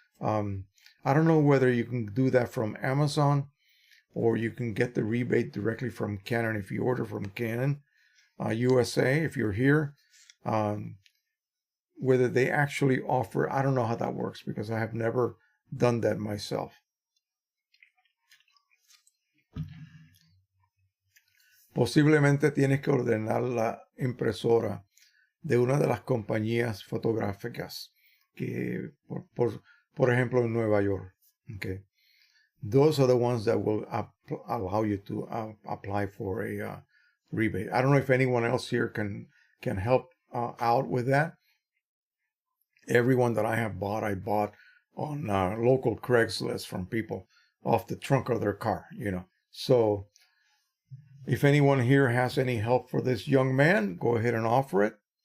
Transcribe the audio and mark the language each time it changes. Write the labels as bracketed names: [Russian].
[English] I don't know whether you can do that from Amazon or you can get the rebate directly from Canon if you order from Canon USA. If you're here, whether they actually offer, I don't know how that works because I have never done that myself. [Spanish] Posiblemente tienes que ordenar la impresora de una de las compañías fotográficas que, por ejemplo, en Nueva York. [English] Okay, those are the ones that will allow you to apply for a rebate. I don't know if anyone else here can help out with that. Everyone that I bought on local Craigslist from people off the trunk of their car, So if anyone here has any help for this young man, go ahead and offer it.